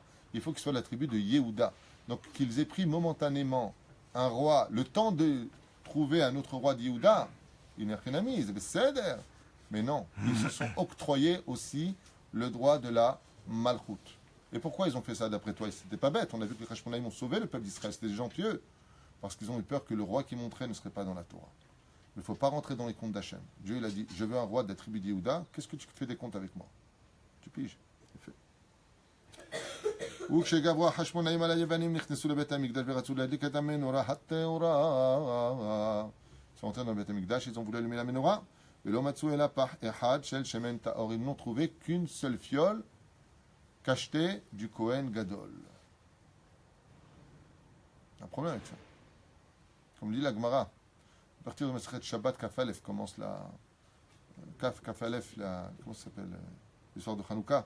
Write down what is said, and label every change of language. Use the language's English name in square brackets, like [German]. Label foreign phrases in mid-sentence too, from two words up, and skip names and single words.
[French] Il faut qu'il soit la tribu de Yehuda. Donc qu'ils aient pris momentanément un roi, le temps de trouver un autre roi de Yehuda, il n'est rien à mis, mais non, ils se sont octroyés aussi le droit de la malchoute. Et pourquoi ils ont fait ça d'après toi? C'était pas bête, on a vu que les Hashmonaïm ont sauvé le peuple d'Israël, c'était des gens pieux, parce qu'ils ont eu peur que le roi qui montrait ne serait pas dans la Torah. Il ne faut pas rentrer dans les comptes d'Hachem. Dieu il a dit, je veux un roi de la tribu de Yehuda, qu'est-ce que tu fais des comptes avec moi? Tu piges, c'est fait. [Hebrew] וכשגברו החשמונאים על היוונים נכנסו לבית המקדש ורצו להדליק את המנורה הטהורה. [French] Ils sont entrés dans le [Hebrew] Beth Amikdash, [French] ils ont voulu allumer la menorah, [Hebrew] ולא מצאו אלא פח אחד של שמן טהור. [French] Ils n'ont trouvé qu'une seule fiole cachetée du [Hebrew] Kohen Gadol. [French] Un problème avec ça. Comme dit la Gemara, à partir de Masechet Shabbat [Hebrew] Kaf Alef [French] commence la [Hebrew] Kaf Alef, [French] comment ça s'appelle, l'histoire de Hanouka.